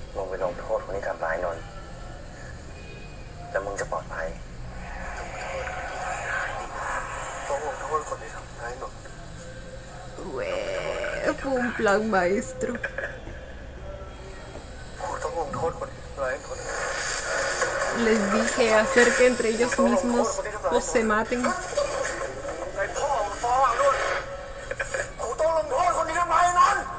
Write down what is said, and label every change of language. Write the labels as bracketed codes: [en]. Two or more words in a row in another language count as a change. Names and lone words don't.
[th] ไปลงโทษคนที่ทำร้ายนนท์แล้วมึงจะปลอดภัยต้องลงโทษคนที่ทำร้ายนนท์ [es] Fue un plan maestro. [th] กูต้องลงโทษคนที่ทำร้ายนนท์ [es] Les dije hacer que entre ellos mismos o se maten. [th] ไอ้พ่อมึงฟ้องเอาด้วยกูต้องลงโทษคนที่ทำร้ายนนท์